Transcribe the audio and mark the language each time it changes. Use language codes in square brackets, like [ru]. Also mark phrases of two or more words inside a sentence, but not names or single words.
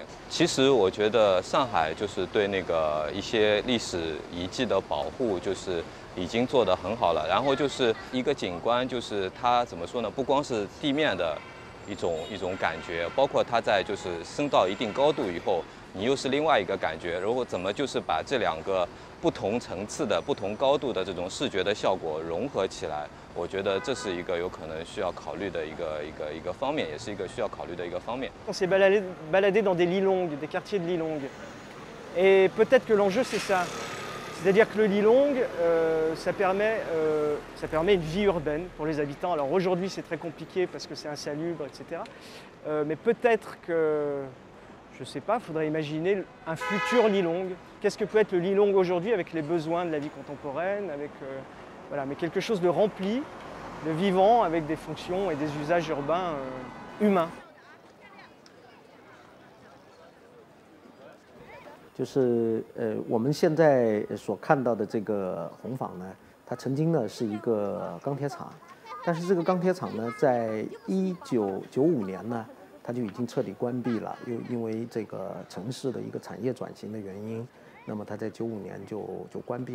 [zh] 其实我觉得上海就是对那个一些历史遗迹的保护就是已经做得很好了，然后就是一个景观，就是它怎么说呢？不光是地面的一种感觉，包括它在就是升到一定高度以后，你又是另外一个感觉。如果怎么就是把这两个不同层次的、不同高度的这种视觉的效果融合起来，我觉得这是一个有可能需要考虑的一个方面，也是一个需要考虑的一个方面。 [fr] On s'est baladé dans des Lilong, des quartiers de Lilong, et peut-être que l'enjeu c'est ça. C'est-à-dire que le Lilong, ça permet une vie urbaine pour les habitants. Alors aujourd'hui c'est très compliqué parce que c'est insalubre, etc. Mais peut-être que, je ne sais pas, il faudrait imaginer un futur Lilong. Qu'est-ce que peut être le Lilong aujourd'hui avec les besoins de la vie contemporaine, voilà, mais quelque chose de rempli, de vivant, avec des fonctions et des usages urbains humains. [zh] 就是我们现在所看到的这个红坊呢，它曾经呢是一个钢铁厂，但是这个钢铁厂呢，在1995年呢，它就已经彻底关闭了，又因为这个城市的一个产业转型的原因，那么它在95年就关闭了。